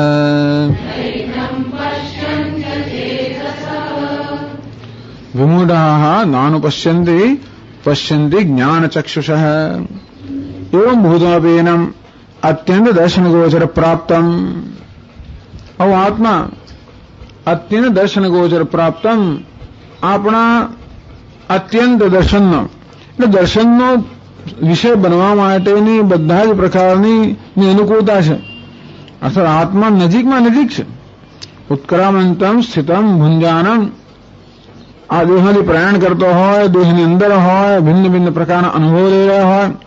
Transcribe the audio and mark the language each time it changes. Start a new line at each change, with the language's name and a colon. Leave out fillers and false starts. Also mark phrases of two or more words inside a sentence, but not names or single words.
Sanskrit: विमूढाः नानुपश्यन्ति पश्यन्ति ज्ञानचक्षुषः। एवं भूतमपीनम् अत्यंत दर्शन गोचर प्राप्तम्।
Gujarati: और
Sanskrit: आत्मा अत्यंत दर्शन गोचर प्राप्तम्
Gujarati: આપણા અત્યંત દર્શનનો એટલે દર્શનનો વિષય બનવા માટેની બધા જ પ્રકારની અનુકૂળતા છે. અર્થાત આત્મા નજીકમાં નજીક છે.
Sanskrit: ઉત્ક્રામંતમ સ્થિતમ ભુંજાનમ
Gujarati: આ દેહમાંથી પ્રયાણ કરતો હોય, દેહની અંદર હોય, ભિન્ન ભિન્ન પ્રકારના અનુભવ લઈ રહ્યા હોય.